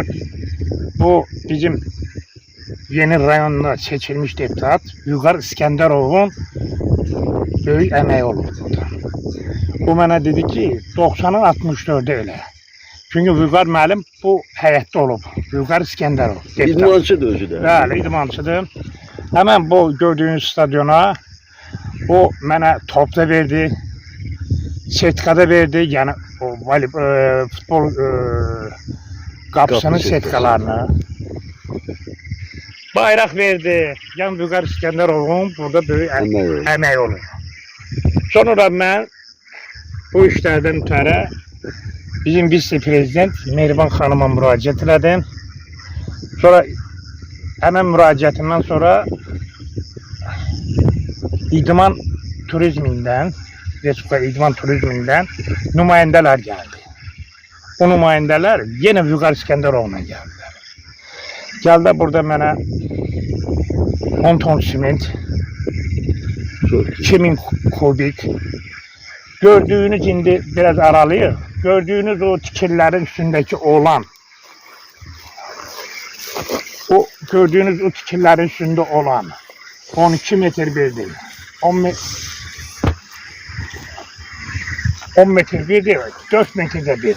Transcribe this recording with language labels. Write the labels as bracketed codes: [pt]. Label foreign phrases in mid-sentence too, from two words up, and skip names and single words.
[tr] Bu bizim [az] yeni rayonda seçilmiş deputat [tr] Vüqar İskenderov'un büyük emeği olur burada. [az] Bu mənə dedi ki 90'ın 64'ü öyle. Çünkü Vüqar müəllim bu həyətdə olub. Vüqar İskenderov. İdmançıdır özü də. Bəli, idmançıdır. [tr] Hemen bu gördüğünüz stadiona [az] o mənə top da verdi. Sertifika da verdi. [tr] Yani o futbol kapısının sertifikalarını. Bayrak verdi. Yani Vüqar İskenderov'un burada böyük emeği olur. Sonra ben bu işlerden ötürü bizim [az] vice-prezident Mehriban xanıma müraciət elədim. Sonra hemen müraciətimdən sonra idman turizmindən, Respublika idman turizmindən nümayəndələr gəldi. O nümayəndələr yenə Vüqar İskenderov'la gəldilər. Gəldi burada mənə 10 ton simint, 2000 kubik. Gördüğünüz indi biraz aralıyıq. Gördüğünüz o tikirlərin üstündeki olan, o gördüğünüz o tikirlərin üstünde olan 12 metre verdi. 10 metre verdi, 4 metrede verdi.